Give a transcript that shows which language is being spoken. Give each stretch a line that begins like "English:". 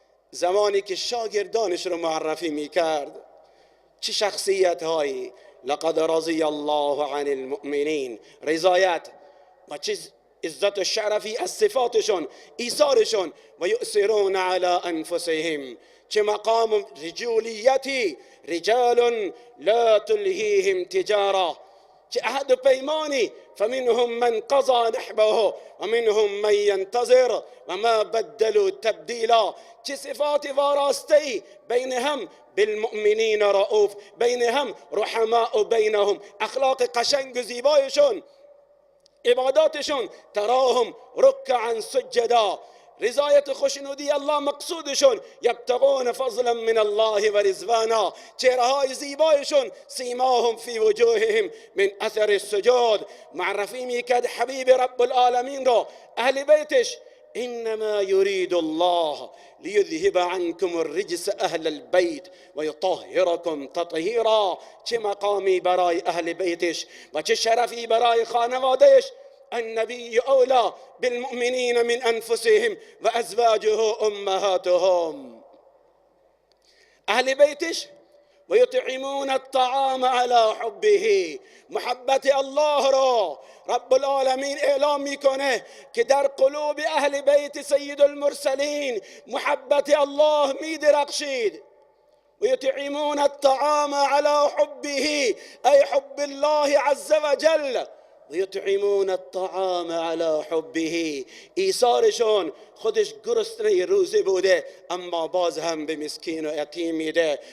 Persian: زمانی که شاگردانش رو معرفی میکرد، چه شخصیت هایی؟
Arabic: لقد رضی الله عن المؤمنین،
Persian: رضایت و چه عزت و شرفی از صفاتشون، ایثارشون.
Arabic: و یؤثرون علی انفسهم،
Persian: چه مقام رجولیتی،
Arabic: رجال لا تلهیهم تجاره،
Persian: چه عهد و پیمانی.
Arabic: فمنهم من قضى نحبه و منهم من ينتظر و ما بدلوا تبدیلا.
Persian: چه صفات واراسته بین هم
Arabic: بالمؤمنین رؤوف،
Persian: بین هم
Arabic: رحماء بینهم،
Persian: اخلاق قشنگ و زیبایشون، عباداتشون
Arabic: تراهم رکعا سجدا.
Persian: رضایت خوشنودی الله مقصودشون،
Arabic: یبتغون فضلا من الله و رضوانا.
Persian: چهره‌های زیبایشون
Arabic: سیماهم فی وجوههم من اثر السجود.
Persian: معرفی میکرد حبیب رب العالمین رو، اهل بیتش.
Arabic: انما يريد الله ليذهب عنكم الرجس اهل البيت ويطهركم تطهيرا.
Persian: چه مقامی برای اهل بیتش و چه شرفی برای خانوادهش.
Arabic: النبي أولى بالمؤمنين من أنفسهم وأزواجه أمهاتهم.
Persian: أهل بيتش
Arabic: ويطعمون الطعام على حبه،
Persian: محبت الله را رب العالمین اعلام میکنه که در قلوب اهل بیت سید المرسلین محبت الله میدرخشید.
Arabic: ويطعمون الطعام على حبه أي حب الله عز وجل. ويطعمون الطعام على حبه،
Persian: ایثارشون خودش گرسنه روزه بوده اما باز هم به مسکین و یتیم میده.